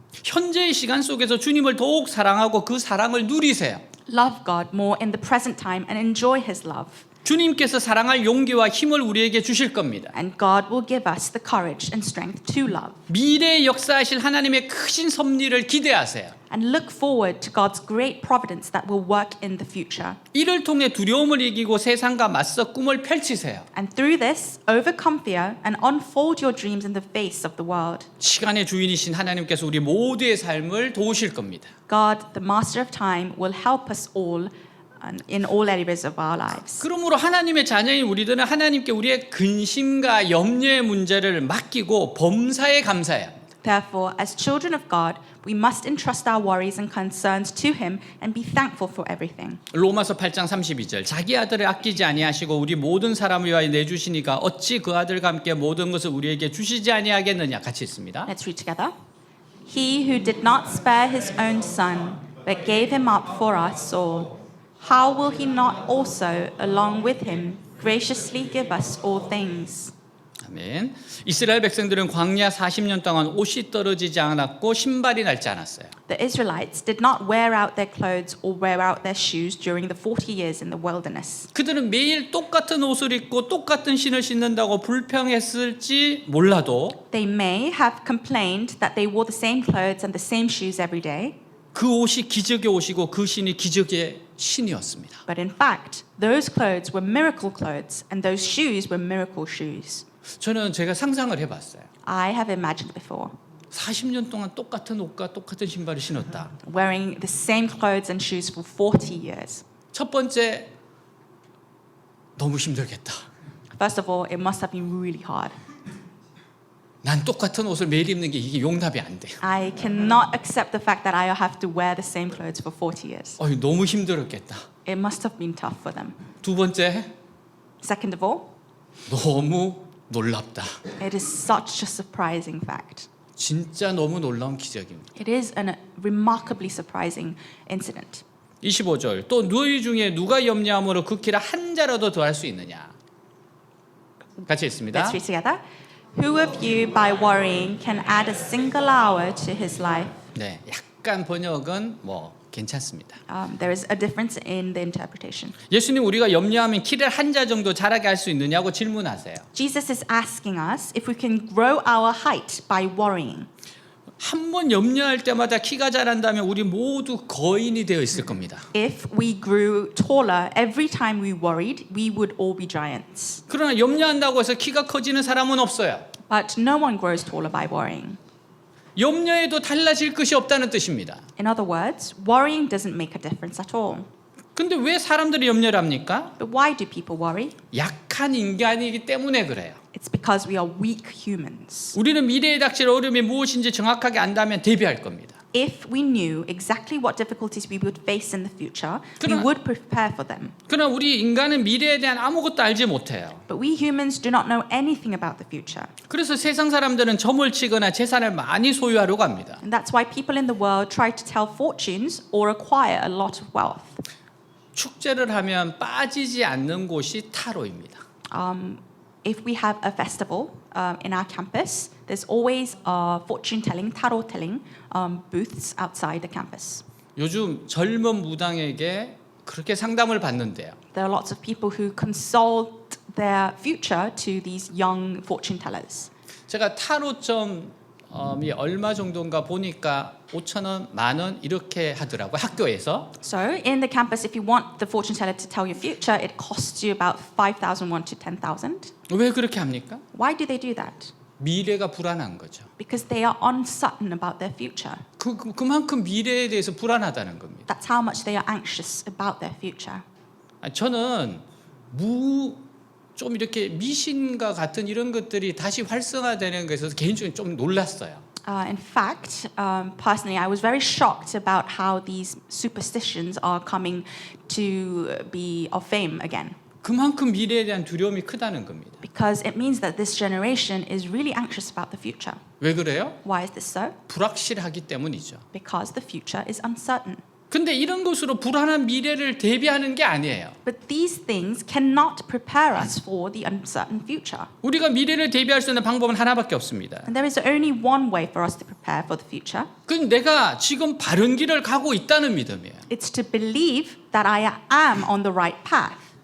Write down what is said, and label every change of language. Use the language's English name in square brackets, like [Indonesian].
[Korean] 현재의 시간 속에서 주님을 더욱 사랑하고 그 사랑을 누리세요. [English] Love God more in the present time and enjoy His love. [Korean] 주님께서 사랑할 용기와 힘을 우리에게 주실 겁니다. [English] And God will give us the courage and strength to love. [Korean] 미래에 역사하실 하나님의 크신 섭리를 기대하세요. [English] And look forward to God's great providence that will work in the future. [Korean] 이를 통해 두려움을 이기고 세상과 맞서 꿈을 펼치세요. [English] And through this, overcome fear and unfold your dreams in the face of the world. [Korean] 시간의 주인이신 하나님께서 우리 모두의 삶을 도우실 겁니다. [English] God, the master of time, will help us all in all areas of our lives. [Korean] 그러므로 하나님의 자녀인 우리들은 하나님께 우리의 근심과 염려의 문제를 맡기고 범사에 감사해야 합니다. [English] Therefore, as children of God, we must entrust our worries and concerns to Him and be thankful for everything. [Korean] 로마서 8장 32절 자기 아들을 아끼지 아니하시고 우리 모든 사람을 위하여 내주시니까 어찌 그 아들과 함께 모든 것을 우리에게 주시지 아니하겠느냐 같이 있습니다. [English] Let's read together. He who did not spare His own Son, but gave Him up for us all, how will He not also, along with Him, graciously give us all things? [Korean] 아멘. 이스라엘 백성들은 광야 40년 동안 옷이 떨어지지 않았고 신발이 닳지 않았어요. [English] The Israelites did not wear out their clothes or wear out their shoes during the 40 years in the wilderness. [Korean] 그들은 매일 똑같은 옷을 입고 똑같은 신을 신는다고 불평했을지 몰라도 [English] They may have complained that they wore the same clothes and the same shoes every day, [Korean] 그 옷이 기적의 옷이고 그 신이 기적의 신이었습니다. [English] but in fact, those clothes were miracle clothes and those shoes were miracle shoes. [Korean] 저는 제가 상상을 해봤어요. [English] I have imagined before [Korean] 40년 동안 똑같은 옷과 똑같은 신발을 신었다. [English] wearing the same clothes and shoes for 40 years. [Korean] 첫 번째, 너무 힘들겠다. [English] First of all, it must have been really hard. [Korean] 난 똑같은 옷을 매일 입는 게 이게 용납이 안 돼. [English] I cannot accept the fact that I have to wear the same clothes for 40 years. [Korean] 너무 힘들었겠다. [English] It must have been tough for them. [Korean] 두 번째, [English] Second of all, [Korean] 너무 놀랍다. [English] it is such a surprising fact. [Korean] 진짜 너무 놀라운 기적입니다. [English] It is a remarkably surprising incident. [Korean] 25절 또 너희 중에 누가 염려함으로 그 길을 한 자라도 더할 수 있느냐. 같이 읽습니다. [English] Let's read together. Who of you by worrying can add a single hour to his life? [Korean] 네, 약간 번역은 괜찮습니다. [English] There is a difference in the interpretation. [Korean] 예수님 우리가 염려하면 키를 한 자 정도 자라게 할 수 있느냐고 질문하세요. [English] Jesus is asking us if we can grow our height by worrying. [Korean] 한 번 염려할 때마다 키가 자란다면 우리 모두 거인이 되어 있을 겁니다. [English] If we grew taller every time we worried, we would all be giants. [Korean] 그러나 염려한다고 해서 키가 커지는 사람은 없어요. [English] But no one grows taller by worrying. [Korean] 염려해도 달라질 것이 없다는 뜻입니다. [English] In other words, worrying doesn't make a difference at all. [Korean] 근데 왜 사람들이 염려를 합니까? [English] But why do people worry? [Korean] 약한 인간이기 때문에 그래요. [English] It's because we are weak humans. [Korean] 우리는 미래에 닥칠 어려움이 무엇인지 정확하게 안다면 대비할 겁니다. [English] If we knew exactly what difficulties we would face in the future, we [Korean] 그러나- [English] would prepare for them. [Korean] 그러나 우리 인간은 미래에 대한 아무것도 알지 못해요. [English] But we humans do not know anything about the future. [Korean] 그래서 세상 사람들은 점을 치거나 재산을 많이 소유하려고 합니다. [English] And that's why people in the world try to tell fortunes or acquire a lot of wealth. [Korean] 축제를 하면 빠지지 않는 곳이 타로입니다. [English] If we have a festival in our campus, there's always fortune telling, tarot telling booths outside the campus. [Korean] 요즘 젊은 무당에게 그렇게 상담을 받는데요. [English] There are lots of people who consult their future to these young fortune tellers. [Korean] 제가 타로점이 얼마 정도인가 보니까 5,000원, 10,000원 이렇게 하더라고요. 학교에서. [English] So in the campus, if you want the fortune teller to tell your future, it costs you about 5,001 to 10,000. [Korean] 왜 그렇게 합니까? [English] Why do they do that? [Korean] 미래가 불안한 거죠. [English] Because they are uncertain about their future. [Korean] 그만큼 미래에 대해서 불안하다는 겁니다. [English] That's how much they are anxious about their future. [Korean] 저는 좀 이렇게 미신과 같은 이런 것들이 다시 활성화되는 것에서 개인적으로 좀 놀랐어요. [English] In fact, personally, I was very shocked about how these superstitions are coming to be of fame again. [Korean] 그만큼 미래에 대한 두려움이 크다는 겁니다. [English] Because it means that this generation is really anxious about the future. [Korean] 왜 그래요? [English] Why is this so? [Korean] 불확실하기 때문이죠. [English] Because the future is uncertain. [Korean] 근데 이런 것으로 불안한 미래를 대비하는 게 아니에요. [English] But these things cannot prepare us for the uncertain future. [Korean] 우리가 미래를 대비할 수 있는 방법은 하나밖에 없습니다. [English] And there is only one way for us to prepare for the future. [Korean] 그건 내가 지금 바른 길을 가고 있다는 믿음이에요. [English] It's to believe that I am on the right path.